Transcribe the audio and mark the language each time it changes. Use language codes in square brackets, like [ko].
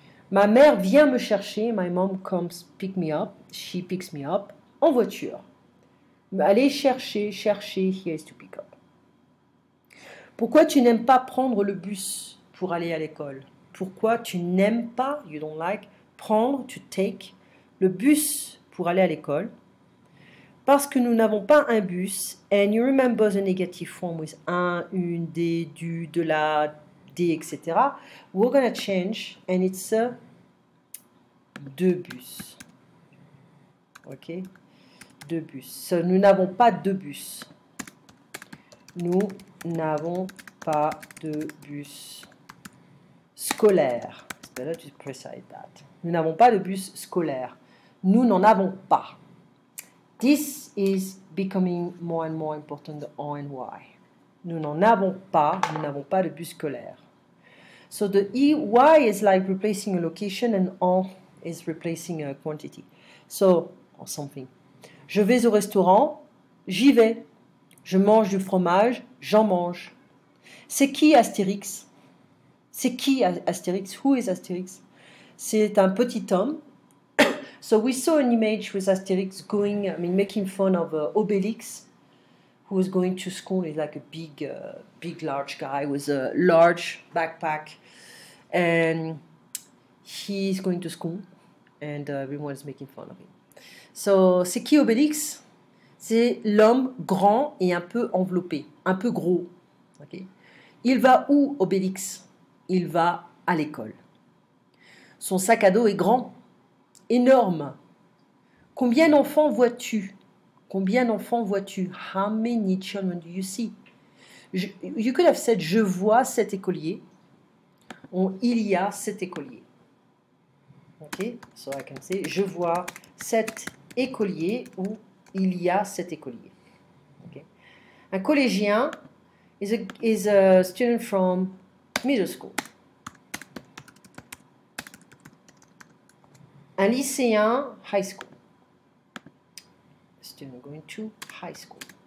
[fr] Ma mère vient me chercher. [en] My mom comes pick me up. She picks me up en voiture. Aller chercher, here is to pick up. [fr] Pourquoi tu n'aimes pas prendre le bus pour aller à l'école? Pourquoi tu n'aimes pas, [en] you don't like, [fr] prendre, [en] to take, [fr] le bus pour aller à l'école? Parce que nous n'avons pas un bus. [en] And you remember the negative form with un, une, des, du, de la, des, etc. We're going to change and it's deux bus. [fr] Ok? Deux bus. So, nous n'avons pas de bus. Nous n'avons pas de bus scolaire. [en] It's better to precise that. [fr] Nous n'avons pas de bus scolaire. Nous n'en avons pas. [en] This is becoming more and more important, the O and Y. [fr] Nous n'en avons pas, nous n'avons pas de bus scolaire. [en] So the Y is like replacing a location and on is replacing a quantity. So, or something. [fr] Je vais au restaurant, j'y vais. Je mange du fromage, j'en mange. C'est qui Astérix? C'est qui Astérix? [en] Who is Astérix? [fr] C'est un petit homme. [en] So we saw an image with Asterix going, making fun of Obelix, who was going to school. He's like a big, large guy with a large backpack, and he's going to school, and everyone is making fun of him. [fr] So, c'est qui Obélix? C'est l'homme grand et un peu enveloppé, un peu gros. Okay? Il va où, Obélix? Il va à l'école. Son sac à dos est grand. Énorme. Combien d'enfants vois-tu? Combien d'enfants vois-tu? [en] How many children do you see? You could have said [fr] je vois 7 écoliers. Ou il y a 7 écoliers. Ok? [en] So I can say [fr] je vois 7 écoliers [en] ou il y a 7 écoliers. Okay? Un collégien is a student from middle school. Un lycéen, high school. Student going to high school.